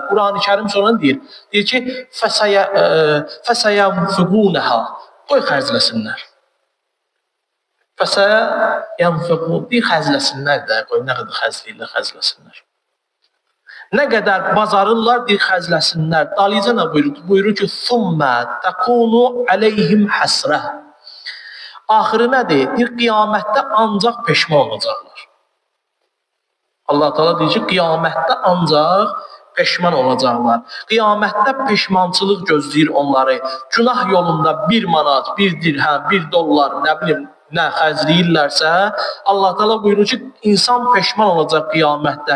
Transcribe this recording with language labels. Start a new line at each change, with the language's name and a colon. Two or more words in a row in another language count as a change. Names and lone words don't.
Azerbaijani: Quran-ı Kərim sonra deyir ki, fəsəyənfiqunəhə, qoy xərcləsinlər. Fəsəyənfiqun, deyir xərcləsinlər də, qoy nə qədər xərcləyirlər, xərcləsinlər. Nə qədər bazarırlar, deyir xərcləsinlər. Dalıca nə buyurur? Buyurur ki,
Arabic: ثُمَّ تَكُونُ عَلَيْهِمْ حَسْرَةً.
Azerbaijani: Axırı nədir? Deyir, qiyamətdə ancaq peşman olacaqlar. Allah Teala deyir ki, qiyamətdə ancaq peşman olacaqlar. Qiyamətdə peşmançılıq gözləyir onları. Günah yolunda 1 manat, 1 dirhəm, 1 dollar, nə bilim, nə xərcləyirlərsə, Allah Teala buyurur ki, insan peşman olacaq qiyamətdə.